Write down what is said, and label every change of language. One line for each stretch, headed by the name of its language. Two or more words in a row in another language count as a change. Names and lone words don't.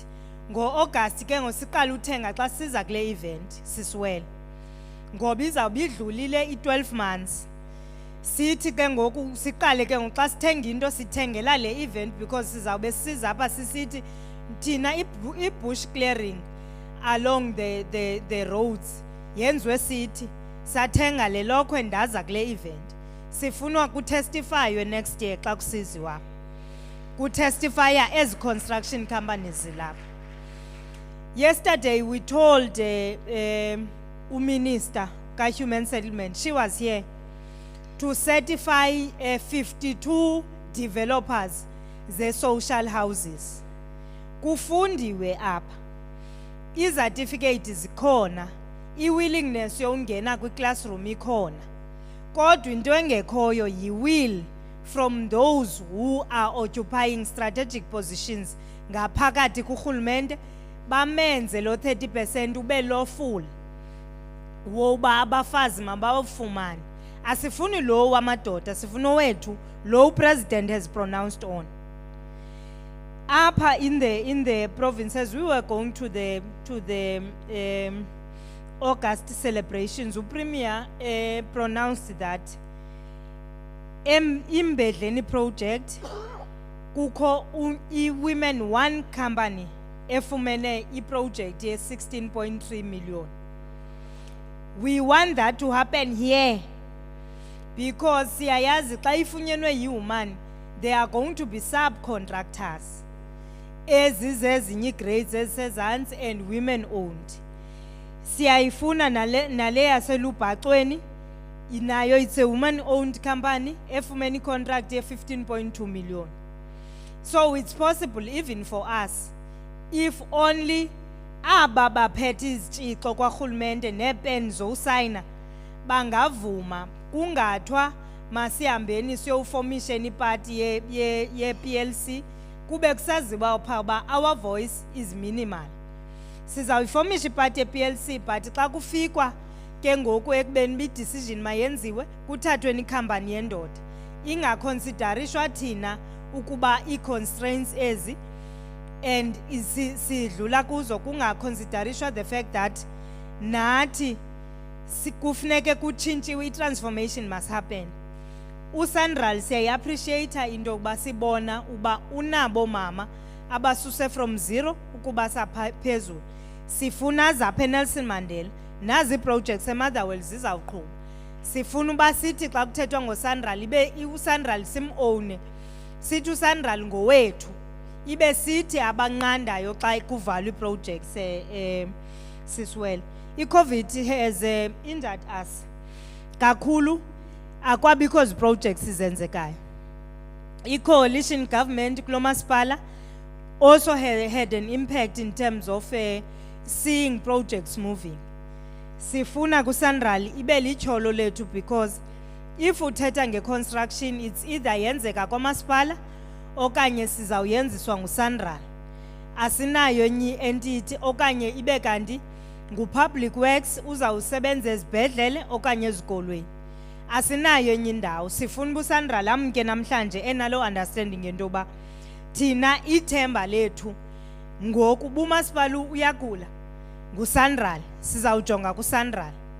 Xhosa: Ngo-August ke ngosiqala uthenga xa siza kule event sisiwele. Ngoba izawube idlulile i-12 months. Sithi ke ngoku siqale ke ngoku xa sithenga into sithengela le event because sizawube siza apha sisithi thina i-
English: bush clearing along the roads
Xhosa: yenziwe sithi sathenga le lokhwe ndaza kule event. Sifunwa kutestifywe
English: next year
Xhosa: xa kusiziwa.
English: Kutestifya as construction companies zilapha. Yesterday we told Minister ka Human Settlement, she was here to certify 52 developers the social houses.
Xhosa: Kufundiwe apha. Certificate zikhona, willingness yongena kwi classroom ikhona. Kodwa into engekhoyo yi-
English: will from those who are occupying strategic positions
Xhosa: ngaphakathi kurhulumente bamenze lo 30% ube lawful woba abafazi mabawufumane. Asifuni lo wamadoda, sifuna wethu lo
English: president has pronounced on. Apha in the provinces we were going to the August celebrations. The premier pronounced that imbedleni project kukho women one company efumene project ye 16.3 million. We want that to happen here because
Xhosa: siyayazi xa ifunyenwe yi-woman
English: they are going to be subcontractors
Xhosa: ezizezinye grades ezisezantsi
English: and women owned.
Xhosa: Siyayifuna nale yaselubhacweni inayo,
English: it's a woman owned company
Xhosa: efumene contract ye
English: 15.2 million. So it's possible even for us if only
Xhosa: aba baphethe izitshixo kwarhulumente nepen zowusayina bangavuma kungathwa masihambeni siyowuformation iparty ye PLC kube kusaziwa phaa uba
English: our voice is minimal.
Xhosa: Sizawuyiformisha iparty ye PLC but xa kufikwa ke ngoku ekubeni bi-decision mayenziwe kuthathwe ikhampani yendoda ingaconsiderishwa thina ukuba ii-constraints ezi and sidlula kuzo kungaconsiderishwa
English: the fact that
Xhosa: nathi kufuneke kutshintshiwe i-
English: transformation must happen.
Xhosa: USandral siyayi-appreciate into yokuba sibona uba unabo mama abasuse
English: from zero
Xhosa: ukuba saphezulu. Sifuna zapha eNelson Mandela nazi ii-projects eMotherwell zizawuqhuba. Sifuna uba sithi xa kuthethwa ngoSandral ibe uSandral sim-owne, sithi uSandral ngowethu, ibe sithi abanqandayo xa kuvalwa ii-projects sisiwele.
English: I-COVID has injured us
Xhosa: kakhulu, akwabikho zi-projects zenzekayo.
English: I-coalition government
Xhosa: kulo masipala
English: also had an impact in terms of seeing projects moving.
Xhosa: Sifuna kuSandral ibe lityholo lethu
English: because if
Xhosa: uthetha nge-construction
English: it's either
Xhosa: yenzeka kwamasipala okanye sizawuyenziswa nguSandral. Asinayo enye entity okanye ibe kanti ngu-
English: public works
Xhosa: uzawusebenza ezibhedlele okanye ezikolweni. Asinayo enye indawo. Sifuna uba uSandral amke namhlanje enalo understanding ngento yoba thina ithemba lethu ngoku uba umasipala uyagula nguSandral, sizawujonga kuSandral.